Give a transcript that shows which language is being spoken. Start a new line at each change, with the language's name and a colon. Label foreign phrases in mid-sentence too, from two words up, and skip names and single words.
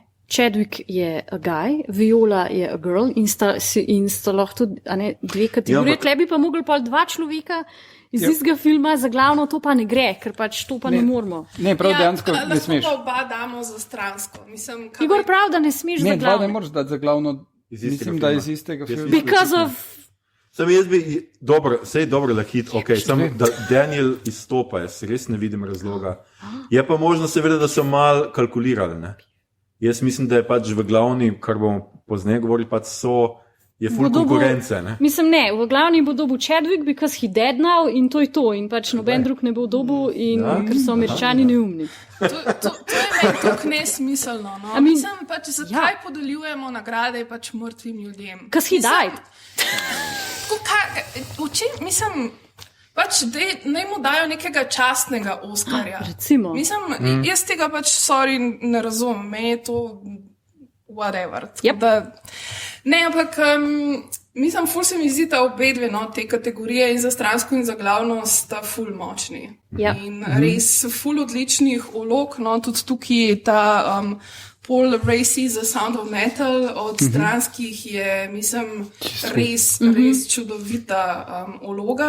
Slovenian: Chadwick je
English: a guy,
Slovenian: Viola je
English: a girl
Slovenian: in sta lahko tudi dve kategorije. Tle bi pa mogli pa dva človeka iz istega filma za glavno, to pa ne gre, ker pač to pa ne moramo. Ne, prav dejansko ne smeš. Lahko pa oba damo za stransko. Igor prav, da ne smeš za glavno. Ne, dva ne moraš dati za glavno, mislim, da iz istega filma.
English: Because of...
Slovenian: Sam jaz bi, dobro Lakit, ok, samo da Daniel izstopa, jaz res ne vidim razloga. Je pa možno seveda, da so malo kalkulirali, ne? Jaz mislim, da je pač v glavni, kar bomo pozneje govorili, pač je full konkurence, ne? Mislim, ne, v glavni bo dobil Chadwick,
English: because he dead now
Slovenian: in to je to. In pač noben drug ne bo dobil, ker so Američani neumni. To je meni tako nesmiselno, no? Mislim, pač zakaj podeljujemo nagrade pač mrtvim ljudem?
English: Because he died.
Slovenian: Mislim, pač naj mu dajo nekega častnega Oskarja. Recimo. Mislim, jaz tega pač, sorry, ne razumem. Meni je to whatever.
English: Yep.
Slovenian: Ne, ampak mislim, ful se mi zdi, da obe dve te kategorije in za stransko in za glavno sta ful močni.
English: Yep.
Slovenian: In res ful odličnih vlog, no, tudi tukaj ta Paul Raci za Sound of Metal od stranskih je, mislim, res čudovita vloga.